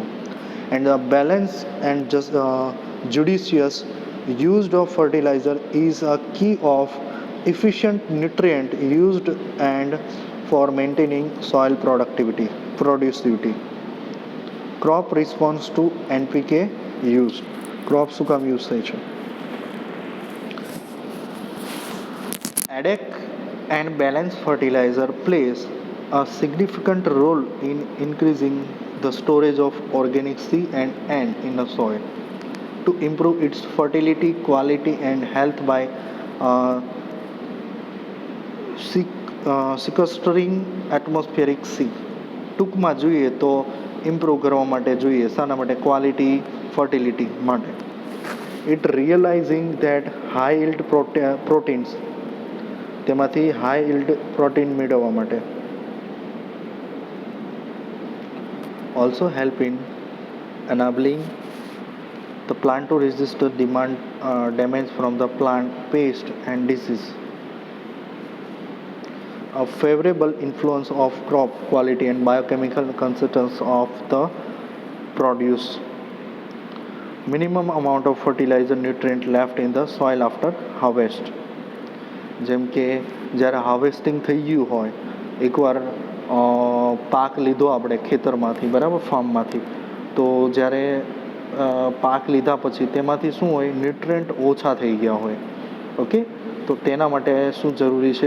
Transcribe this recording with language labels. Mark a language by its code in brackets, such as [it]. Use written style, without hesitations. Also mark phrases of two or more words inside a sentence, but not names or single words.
[en] And the balance and just judicious use of fertilizer is a key of efficient nutrient used and for maintaining soil productivity. Crop response to NPK use. [gu] Crop શું કામ યુઝ થાય છે? [en] ADEC and balanced fertilizer plays a significant role in increasing the storage of organic C and N in the soil to improve its fertility, quality and health by sequestering atmospheric C. [gu] ટૂંકમાં જોઈએ તો ઇમ્પ્રૂવ કરવા માટે જોઈએ, શાના માટે? ક્વોલિટી, ફર્ટિલિટી માટે. [en] It realizing that high yield proteins, તેમાંથી high yield protein [gu] મેળવવા માટે. [en] Also help in enabling the plant to resist the damage from the plant pest and disease. A favorable influence of crop quality and biochemical constituents of the produce. Minimum amount of fertilizer nutrient left in the soil after harvest. [gu] જેમ કે જ્યારે હાર્વેસ્ટિંગ થઈ ગયું હોય, એકવાર પાક લીધો આપણે ખેતરમાંથી, બરાબર, ફાર્મમાંથી, તો જ્યારે પાક લીધા પછી તેમાંથી શું હોય, ન્યુટ્રિયન્ટ ઓછા થઈ ગયા હોય. ઓકે, તો તેના માટે શું જરૂરી છે?